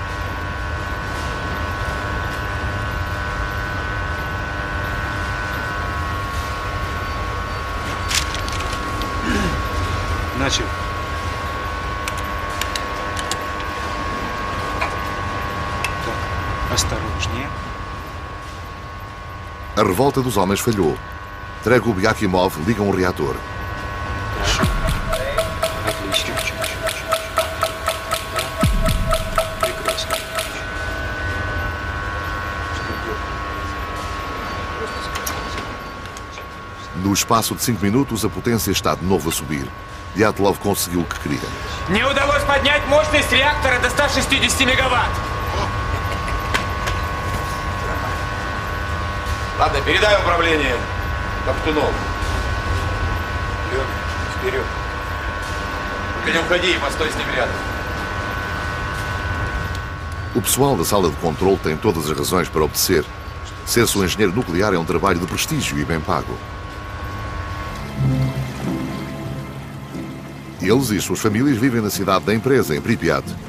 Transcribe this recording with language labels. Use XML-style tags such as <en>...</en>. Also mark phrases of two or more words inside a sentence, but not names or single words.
<ru>Начал. Так, осторожнее.</ru> <pt>A revolta dos homens falhou. Tregub e Akimov ligam o reator.</pt> <ru>Отлично. Прекрасно.</ru> <pt>No espaço de 5 minutos, a potência está de novo a subir. Dyatlov conseguiu o que queria.</pt> <ru>Мне удалось поднять мощность реактора до 160 мегаватт. Ладно, передай управление Топтунову. Вперед. Ты не уходи и постой с ним рядом.</ru> <pt>O pessoal da sala de controle tem todas as razões para obedecer. Ser-se um engenheiro nuclear é um trabalho de prestígio e bem pago. Eles e suas famílias vivem na cidade da empresa, em Pripyat.</pt>